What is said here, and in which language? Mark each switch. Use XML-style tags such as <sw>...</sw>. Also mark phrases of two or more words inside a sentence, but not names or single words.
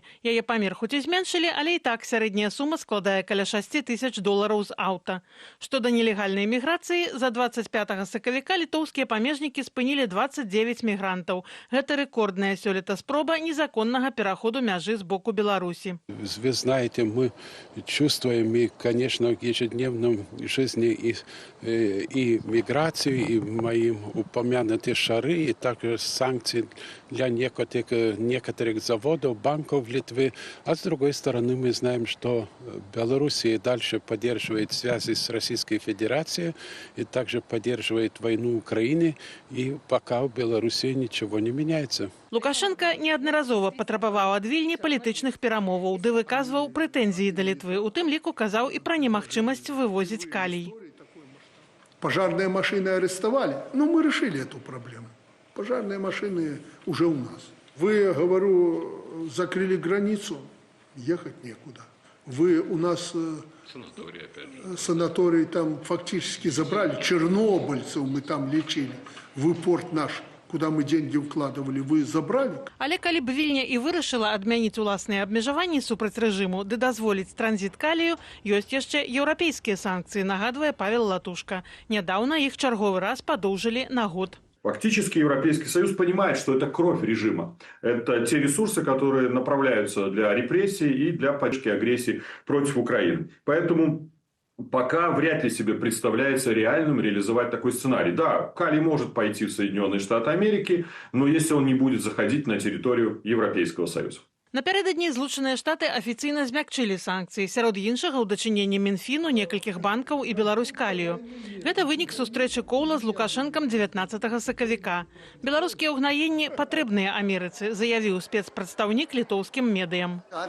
<be>Яе памер хоць і зменшылі, але і так сярэдняя сума складае каля 6 000 долараў з аўта. Што да нелегальнай міграцыі, за 25 сакавіка літоўскія памежнікі спынілі 29 мігрантаў. Гэта рэкордная сёлета спроба незаконнага пераходу мяжы з боку Беларусі.</be> <ru>Вы знаете, мы чувствуем, и, конечно, в ежедневном жизни и миграцию, и моим упомянутым шары, и также санкции для некоторых заводов, банков Литвы. А с другой стороны, мы знаем, что Белоруссия дальше поддерживает связи с Российской Федерацией и также поддерживает войну Украины, и пока в Белоруссии ничего не меняется.</ru> <be>Лукашенко неаднаразова патрабаваў ад Вільні палітычных перамоваў, ды выказваў прэтэнзіі да Літвы. У тым ліку казаў і пра немагчымасць вывозіць калій.</be> <ru>Пожарные машины арестовали, но мы решили эту проблему. Пожарные машины уже у нас. Вы, говорю, закрыли границу, ехать некуда. Вы у нас санаторий там фактически забрали, чернобыльцев мы там лечили, вы порт наш, куда мы деньги вкладывали, вы забрали.</ru> <be>Але калі б Вільня і вырашыла адмяніць уласныя абмежаванні супраць рэжыму ды дазволіць транзіт калію, ёсць яшчэ еўрапейскія санкцыі, нагадвае Павел Латушка. Нядаўна іх чарговы раз падоўжылі на год.</be> <ru>Фактически Европейский Союз понимает, что это кровь режима. Это те ресурсы, которые направляются для репрессий и для поддержки агрессии против Украины. Поэтому пока вряд ли себе представляется реальным реализовать такой сценарий. Да, калий может пойти в Соединенные Штаты Америки, но если он не будет заходить на территорию Европейского Союза.</ru> <be>Напярэдадні Злучаныя Штаты афіцыйна змякчылі санкцыі, сярод іншага ў дачыненні Мінфіну, некалькіх банкаў і Беларусь калію. Гэта вынік сустрэчы Коула з Лукашэнкам 19 сакавіка. Беларускія ўгнаенні патрэбныя Амерыцы, заявіў спецпрадстаўнік літоўскім медыям.</be>